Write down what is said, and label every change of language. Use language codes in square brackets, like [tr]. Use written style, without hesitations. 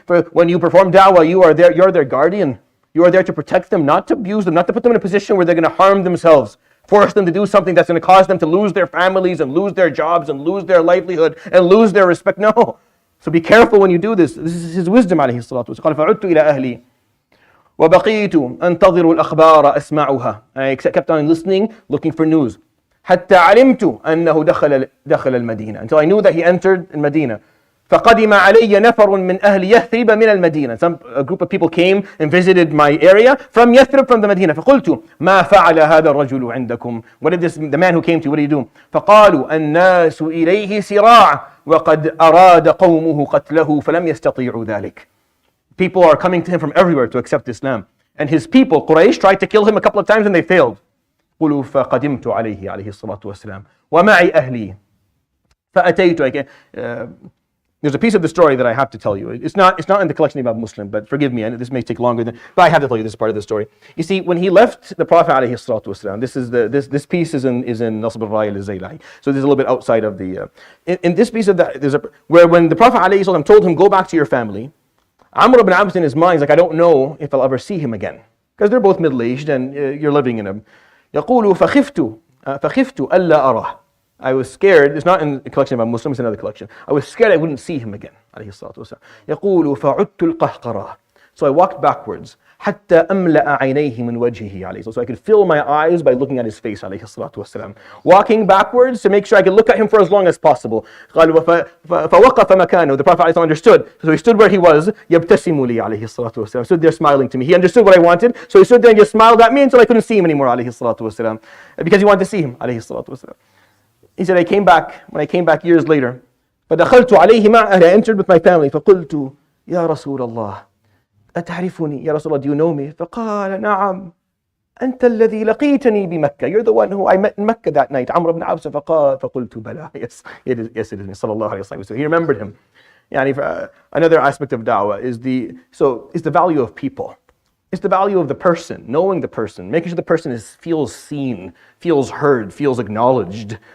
[en] For when you perform da'wah, you're their guardian. You are there to protect them, not to abuse them, not to put them in a position where they're going to harm themselves, force them to do something that's going to cause them to lose their families and lose their jobs and lose their livelihood and lose their respect. No. So be careful when you do this. This is his wisdom, alayhi salatu wasalam. [ar] فقعدت إلى أهلي وبقيت أنتظر الأخبار أسمعها. [en] I kept on listening, looking for news. [ar] حتى علمت أنه دخل المدينة. [en] Until I knew that he entered in Medina. [ar] فقدم علي نفر من أهل يثرب من المدينة. [en] A group of people came and visited my area from Yathrib, from the Medina. [ar] فقلت ما فعل هذا الرجل عندكم? [en] What did the man who came to you, what did he do? [ar] فقالوا الناس إليه سراع وقد أراد قومه قتله فلم يستطيعوا ذلك. [en] People are coming to him from everywhere to accept Islam. And his people, Quraysh, tried to kill him a couple of times and they failed. [ar] قلوا فقدمت عليه الصلاة والسلام ومعي أهلي فأتيت. [en] There's a piece of the story that I have to tell you. It's not in the collection about Muslim, but forgive me, and this may take longer than, but I have to tell you this part of the story. You see, when he left the Prophet alayhi salatu wasalam, this piece is in Nasb al-Raya al-Zaylahi. So this is a little bit outside of the, in this piece of that, where when the Prophet alayhi salam told him, go back to your family, Amr ibn Abs in his mind is like, I don't know if I'll ever see him again. Because they're both middle-aged and you're living in them. [ar] يقول فخفت ألا أراه. [en] I was scared. It's not in a collection about Muslims, it's another collection. I was scared I wouldn't see him again. [ar] يقول فعدت القهقرة. [en] So I walked backwards. [ar] حتى أملأ عينيه من وجهه عليه. [en] So I could fill my eyes by looking at his face [ar] عليه الصلاة والسلام. [en] Walking backwards to make sure I could look at him for as long as possible. [ar] فوقف مكانه. [en] The Prophet understood. So he stood where he was. [ar] يبتسم لي عليه الصلاة والسلام. [en] Stood there smiling to me. He understood what I wanted. So he stood there and just smiled at me until I couldn't see him anymore [ar] عليه الصلاة والسلام. [en] Because he wanted to see him [ar] عليه الصلاة والسلام. [en] He said, when I came back years later, [ar] فدخلت عليه مع أهلي. [en] I entered with my family. [ar] فقلت يا رسول الله أتعرفني؟ يا رسول الله, [en] do you know me? [ar] فقال نعم أنت الذي لقيتني بمكة. [en] You're the one who I met in Mecca that night. [ar] عمرو بن عبسة. فقلت بلى. [en] Yes, it is me. [ar] صلى الله عليه وسلم. [en] So he remembered him. Another aspect of da'wah is the value of people. It's the value of the person, knowing the person, making sure the person feels seen, feels heard, feels acknowledged.